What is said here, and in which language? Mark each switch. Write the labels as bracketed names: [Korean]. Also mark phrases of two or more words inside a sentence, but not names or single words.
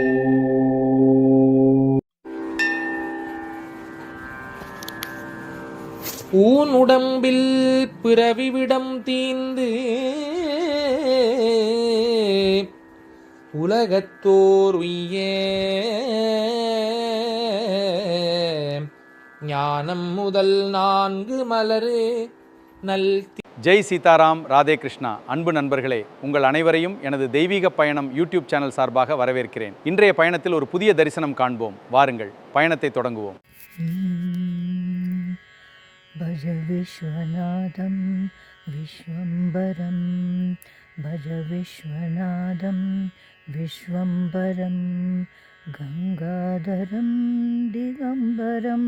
[Tamil] ஊன் உடம்பில் பிறவிவிடம் தீந்து உலகத்தோர் உய்ய ஞானம் முதல் 4 மலரு நல். ஜெய் சீதாராம், ராதே கிருஷ்ணா. அன்பு நண்பர்களே, உங்கள் அனைவரையும் எனது தெய்வீக பயணம் யூடியூப் சேனல் சார்பாக வரவேற்கிறேன். இன்றைய பயணத்தில் ஒரு புதிய தரிசனம் காண்போம். வாருங்கள், பயணத்தை தொடங்குவோம். [Sanskrit] भज विश्वनाथं विश्वम्बरं भज विश्वनाथं विश्वम्बरं गंगाधरं दिगंबरं